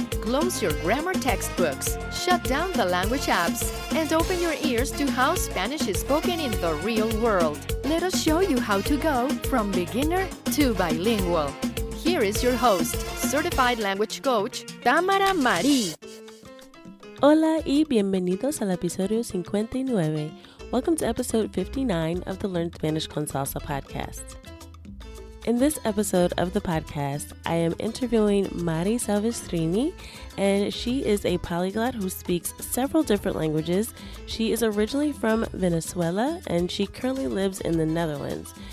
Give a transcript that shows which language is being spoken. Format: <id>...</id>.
<en>Close your grammar textbooks, shut down the language apps, and open your ears to how Spanish is spoken in the real world. Let us show you how to go from beginner to bilingual. Here is your host, certified language coach, Tamara Mari.</en> <es>Hola y bienvenidos al episodio 59.</es> <en>Welcome to episode 59 of the Learn Spanish con Salsa podcast. In this episode of the podcast, I am interviewing Mari Salvestrini, and she is a polyglot who speaks several different languages. She is originally from Venezuela, and she currently lives in the Netherlands.</en>